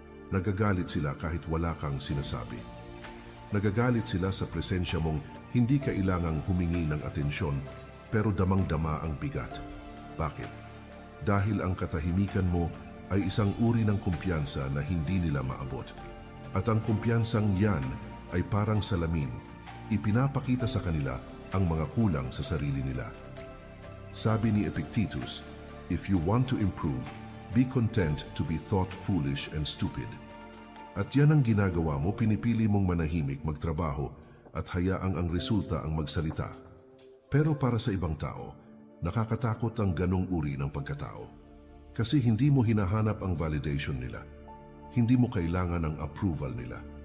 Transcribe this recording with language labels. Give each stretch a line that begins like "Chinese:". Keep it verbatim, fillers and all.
Filipino: Nagagalit sila kahit wala kang sinasabi. Nagagalit sila sa presensya mong hindi kailangang humingi ng atensyon, pero damang-dama ang bigat. Bakit? Dahil ang katahimikan mo ay isang uri ng kumpiyansa na hindi nila maabot. At ang kumpiyansang yan ay parang salamin. Ipinapakita sa kanila ang mga kulang sa sarili nila. Sabi ni Epictetus,
English: "If you want to improve, be content to be thought foolish and stupid."
Filipino: At yan ang ginagawa mo, pinipili mong manahimik, magtrabaho, at hayaang ang resulta ang magsalita. Pero para sa ibang tao, nakakatakot ang ganong uri ng pagkatao. Kasi hindi mo hinahanap ang validation nila. Hindi mo kailangan ng approval nila.